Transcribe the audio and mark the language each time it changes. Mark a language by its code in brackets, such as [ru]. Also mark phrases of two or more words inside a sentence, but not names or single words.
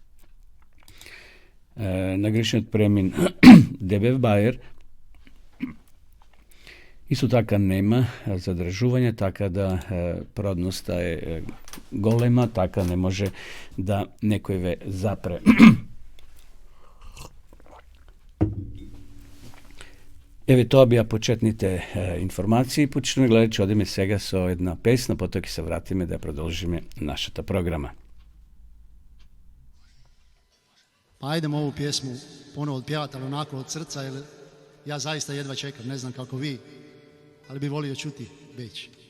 [mk] На граничниот премин Дебев Бајер исто така нема задржување, така да продноста е голема, така не може да некој ве запре. Еве тоа беа почетните информации. Почнуваме гледачи, одиме сега со една песна, потоа ќе се вратиме да продолжиме нашата програма. [bs] Pa ajdemo ovu pjesmu ponovo odpjevati, ali onako od srca, jer ja zaista jedva čekam, ne znam kako vi, ali bi volio čuti Beč.